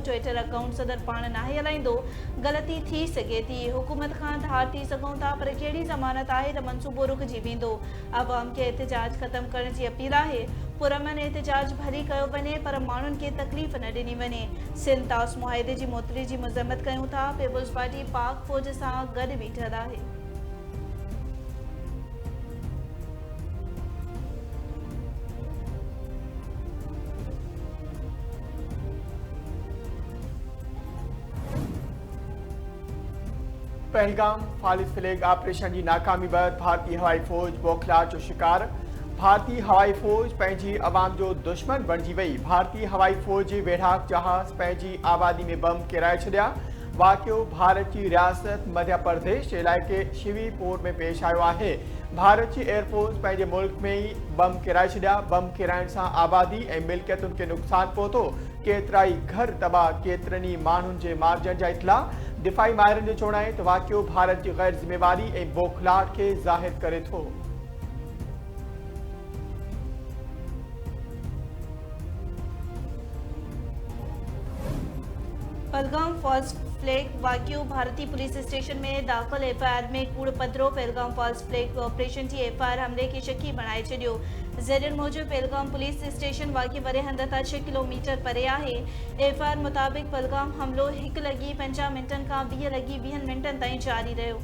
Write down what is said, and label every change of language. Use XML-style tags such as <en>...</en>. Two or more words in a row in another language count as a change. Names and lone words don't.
<sd>ट्विटर अकाउंट सदर पाण नाहे हलाईंदो। ग़लती थी सघे थी, हुकूमत खां धार थी सघूं था, पर कहिड़ी ज़मानत आहे त मंसूबो रुकिजी वेंदो। अवाम खे एहतिजाज ख़त्म करण जी अपील आहे। पुरअमन एहतिजाज भली कयो वञे पर माण्हुनि खे तकलीफ़ न ॾिनी वञे। सिंध तास मुआहिदे जी मुअतली जी मज़म्मत कयूं था। पीपल्स पार्टी पाक फ़ौज सां गॾु बीठल आहे। पहलगाम</sd> <en>false flag operation</en> <sd>की नाकामी बैद भारतीय हवाई फौज बौखलाहट जो शिकार। भारतीय हवाई फौज पंहिंजी अवाम जो दुश्मन बणिजी वई। भारतीय हवाई फौज जे वेढ़ाक जहाज़ पंहिंजी आबादी में बम किराए छॾिया। वाक़ियो भारत की रियासत मध्य प्रदेश जे इलाइक़े शिवीपुर में पेश आयो आहे। भारत की एयरफोर्स पंहिंजे मुल्क में ही बम किराए छॾिया। बम किराइण सां आबादी ऐं मिल्कियतुनि खे नुक़सान पहुतो। केतिराई घर तबाह, केतिरनि ई माण्हुनि जे मारिजण जा इतला। दिफ़ाई माहिरनि जो चवणु आहे त वाक़ियो भारत जी गैर ज़िम्मेवारी ऐं बौखलाहट खे ज़ाहिर करे थो। पहलगाम</sd> <en>false flag</en> <sd>वाक़ियो भारतीय</sd> <en>police station</en> <sd>में दाख़िल FIR में कूड़ पधरो। पहलगाम</sd> <en>false flag operation</en> <sd>जी FIR हमले खे शकी बणाए छॾियो। ज़रियनि मूजिब पहलगाम</sd> <en>police station</en> <sd>वाक़ई वारे हंध तां 6 किलोमीटर परे आहे। FIR मुताबिक़ पहलगाम हमलो 1:50 खां 2:20 ताईं जारी रहियो।</sd>